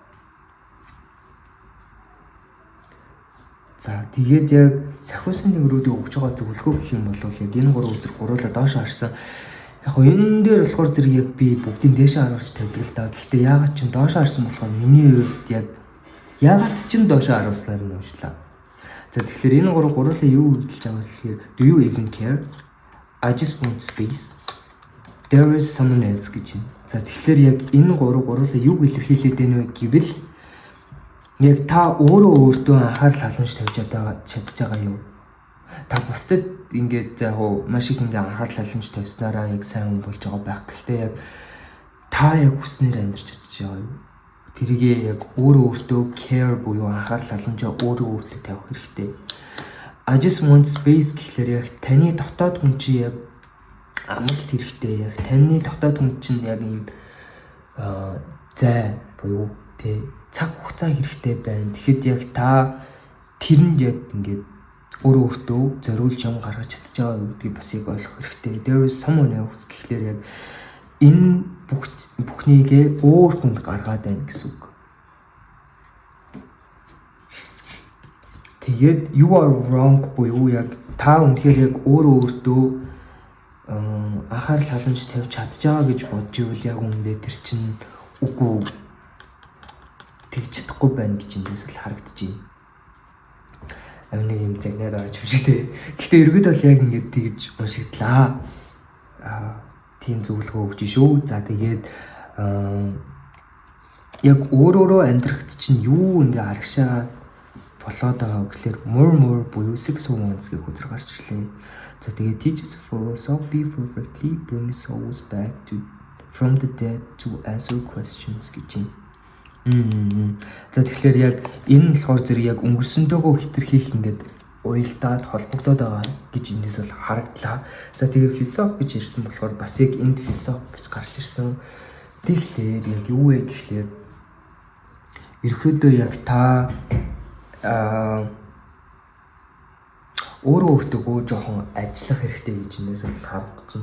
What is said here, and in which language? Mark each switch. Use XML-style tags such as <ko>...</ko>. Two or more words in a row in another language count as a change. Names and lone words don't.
<mn>За тэгээд яг сахиусан тэнгэрүүдийг өгж байгаа зөвлөгөө гэх юм бол яг энэ гурван үзэр гуруулаа доош харсан. Яг нь энэ дээр болохоор зэрэг яг би бүгдийг дээшээ харуулж тавьдаг л да. Гэхдээ яагаад ч доош харсан болохоор миний хувьд яг яагаад ч доош харуулснаар нь уучлаа. За тэгэхээр энэ гуруулаа юу хэлж байгаа вэ гэхээр</mn> <en>do you even care? I just want space. There is someone else</en> <mn>гэж юм. За тэгэхээр яг энэ гуруулаа юу илэрхийлээд байна вэ гэвэл яг та өөртөө анхаарал халамж тавьж чадж байгаа юу? Та бусдад ингээд яг маш их ингээд анхаарал халамж тавьснараа яг сайн хүн болж байгаа байх. Гэхдээ яг та яг хүснээр амьдарч чадж байгаа юу? Тэрийгээ яг өөртөө care буюу анхаарал халамжаа өөртөө тавих хэрэгтэй.</mn> <en>I just want space</en> <mn>гэхлээр яг таны дотоод хүн чи яг амралт хэрэгтэй. Яг таны дотоод хүн чинь яг ийм зай буюу тэ цаг хугацаа хэрэгтэй байна. Тэгэхэд яг та тэрэнд яг ингээд өөртөө зориулж юм гаргаж чадж байгаа гэдгийг бас яг ойлгох хэрэгтэй.</mn> <en>There is someone else</en> <mn>гэхлээр яг энэ бүхнийгээ өөр хүнд гаргаад байна гэсэн үг. Тэгээд</mn> <en>you are wrong</en> <mn>буюу яг та үнэхээр яг өөртөө анхаарал халамж тавьж чадж байгаа гэж бодж ивэл яг үүндээ тэр чинь үгүй тэгж чадахгүй байна гэж эндээс л харагдчихэв. Амны юм загнаад байгаа ч юм шиг тий. Гэхдээ эргээд бол яг ингэж тэгж уншигдлаа. Тийм зөвлөгөө өгч шүү. За тэгээд яг өөрөөрөө амьдрахт чинь юу ингээ арагшаа болоод байгаа гэхэлэр more буюу 6 months гэх үзэр гарч ирлээ. За тэгээд</mn> <en>teaches philosophy perfectly brings souls back from the dead to answer questions</en> <mn>гэж юм. За тэгэхээр яг энэ болохоор зэрэг яг өнгөрсөнтэйгөө хэтэрхийх ингээд уялдаад холбогдоод байгаа гэж эндээс бол харагдлаа. За тэгээд философи гэж ирсэн болохоор бас яг энд философи гэж гарч ирсэн. Тэгэхээр яг юу вэ гэхлээр ерөөдөө яг та өөртөө жоохон ажиллах хэрэгтэй гэж эндээс бол харагдаж байна.</mn>